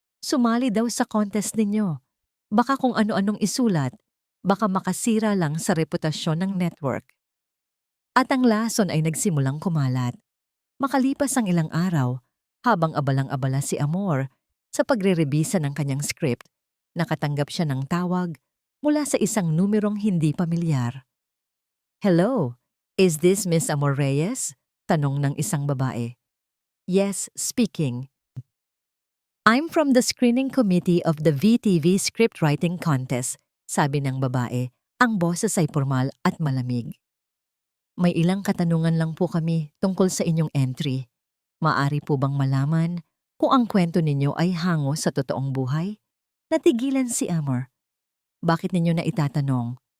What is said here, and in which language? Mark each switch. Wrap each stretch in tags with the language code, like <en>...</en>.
<tl>Sumali daw sa contest ninyo. Baka kung ano-anong isulat, baka makasira lang sa reputasyon ng network. At ang lason ay nagsimulang kumalat. Makalipas ang ilang araw, habang abalang-abala si Amor sa pagre-rebisa ng kanyang script, nakatanggap siya ng tawag mula sa isang numerong hindi pamilyar.</tl> <en>Hello, is this Miss Amor Reyes?</en> <tl>Tanong ng isang babae.</tl> <en>Yes, speaking. I'm from the screening committee of the VTV scriptwriting contest,</en> <tl>sabi ng babae. Ang boses ay formal at malamig. May ilang katanungan lang po kami tungkol sa inyong entry. Maari po bang malaman kung ang kwento ninyo ay hango sa totoong buhay? Natigilan si Amor. Bakit ninyo na itatanong?</tl>